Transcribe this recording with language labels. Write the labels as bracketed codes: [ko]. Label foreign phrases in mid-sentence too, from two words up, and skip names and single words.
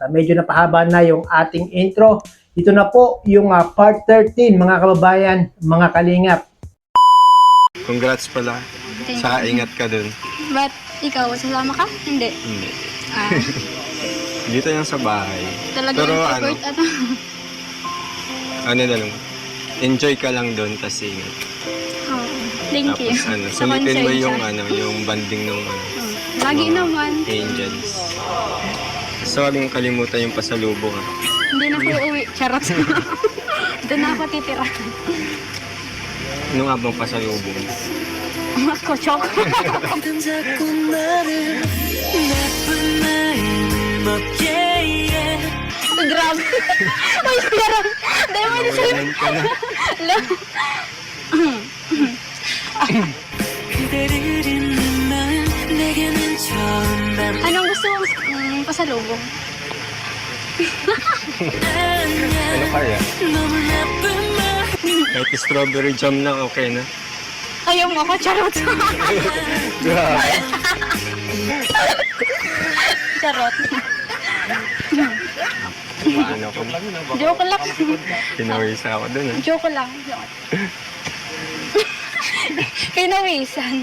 [tl] At medyo napahaba na yung ating intro. Ito na po yung part 13 mga kababayan, mga kalingap. Congrats pala. Thank Saka ingat ka dun. Ba't ikaw, sasama ka? Hindi. Hindi. Ah, Dito yan sa bahay. talaga Pero yung ano, effort at ano na lang. Enjoy ka lang dun, tas ingat. [en] oh, thank you. [tl] Tapos Sa sulitin mo concern yung siya. yung banding ng Oh, lagi mga naman. angels. So, huwag mong kalimutan yung pasalubong. Hindi na ko uuwi. Charot. Doon na ako titira. Ano nga bang pasalubong? Ako, choco. [ko] 자꾸 나를 나쁜 마음을 먹게 해. [tl] Grabe. Ay, pero, dahil mo na sa'yo. Walan ka na. [ko] 그대를 잊는 마음 내게는 처음 난 [tl] Anong gusto mong pasalubong? Ano kaya? [ko] 너무 나쁜 마음 [tl] Kahit strawberry jam lang, okay na. Ayaw mo ako, charot. Grabe. Charot. Paano ko? Joke lang. Pinawisa ako dun. Joke lang. Kinawisan.